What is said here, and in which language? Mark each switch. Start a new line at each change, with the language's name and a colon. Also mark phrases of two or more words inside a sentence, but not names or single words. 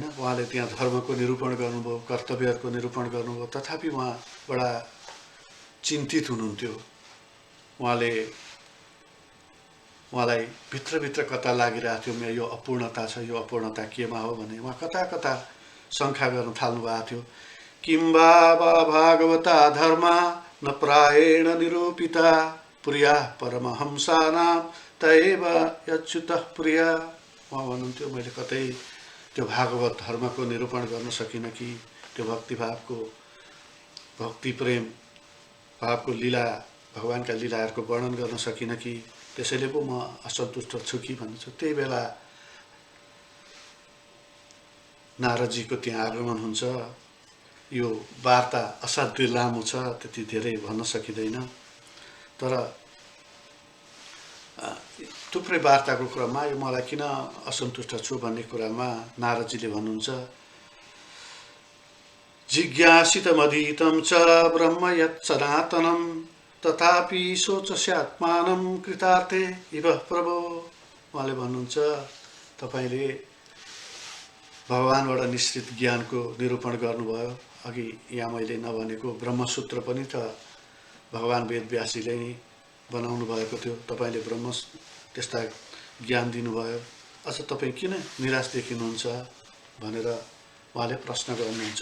Nepali: उहाँले त्यहाँ धर्मको निरूपण गर्नुभयो, कर्तव्यहरूको निरूपण गर्नुभयो। तथापि उहाँ बडा चिन्तित हुनुहुन्थ्यो। उहाँलाई भित्रभित्र कता लागिरहेको थियो, मेरो यो अपूर्णता छ, यो अपूर्णता केमा हो भने उहाँ कता कता शङ्का गर्न थाल्नु भएको थियो।
Sanskrit: किं वा भागवता धर्मा न प्रायेण निरूपिता प्रिया परमहंसानां तएव यच्युतः प्रिया।
Nepali: उहाँ भन्नुहुन्थ्यो, मैले कतै त्यो भागवत धर्मको निरूपण गर्न सकिनँ कि, त्यो भक्ति प्रेम भावको लीला, भगवानका लीलाहरूको वर्णन गर्न सकिनँ कि, त्यसैले पो म असन्तुष्ट छु कि भन्छु। त्यही बेला नारदजीको त्यहाँ आगमन हुन्छ। यो वार्ता असाध्यै लामो छ, त्यति धेरै भन्न सकिँदैन। तर थुप्रै वार्ताको क्रममा यो मलाई किन असन्तुष्ट छु भन्ने कुरामा नारदजीले भन्नुहुन्छ,
Sanskrit: जिज्ञासितमधीतं च ब्रह्म यत् सनातनं तथापि सोचस्यात्मानं कृतार्थे इव प्रभो।
Nepali: उहाँले भन्नुहुन्छ, तपाईले भगवानबाट निश्चित ज्ञानको निरूपण गर्नुभयो। अघि यहाँ मैले नभनेको ब्रह्मसूत्र पनि त भगवान वेदव्यासजीले नै बनाउनु भएको थियो। तपाईले ब्रह्म त्यस्ता ज्ञान दिनुभयो, अझ तपाईँ किन निराश देखिनुहुन्छ भनेर उहाँले प्रश्न गर्नुहुन्छ।